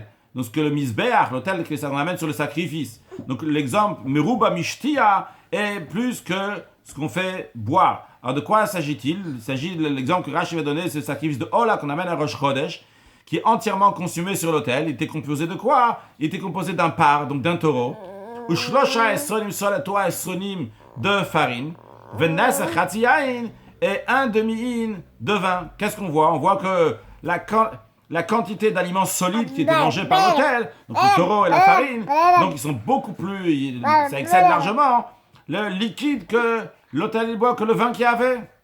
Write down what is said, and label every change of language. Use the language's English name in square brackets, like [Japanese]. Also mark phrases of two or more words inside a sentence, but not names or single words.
[French] Donc, ce que le Mizbeach, l'autel, que ça nous amène sur le sacrifice. Donc, l'exemple, [Hebrew] מרובה משתיה, [French] est plus que ce qu'on fait boire. Alors, de quoi s'agit-il? Il s'agit de l'exemple que Rashi va donner, c'est le sacrifice de Ola qu'on amène à Rosh Chodesh, qui est entièrement consumé sur l'autel. Il était composé de quoi? Il était composé d'un par, donc d'un taureau. [Hebrew] ושלשה עשרונים סלת עשרונים [French] de farine. [Hebrew] ונסך חצי הין [French] et un demi-in de vin. Qu'est-ce qu'on voit? On voit que la quantité d'aliments solides qui étaient mangés par l'autel, donc le taureau et la farine, donc ils sont beaucoup plus, ça excède largement le liquide que l'autel et le bois, que le vin qu'il y avait.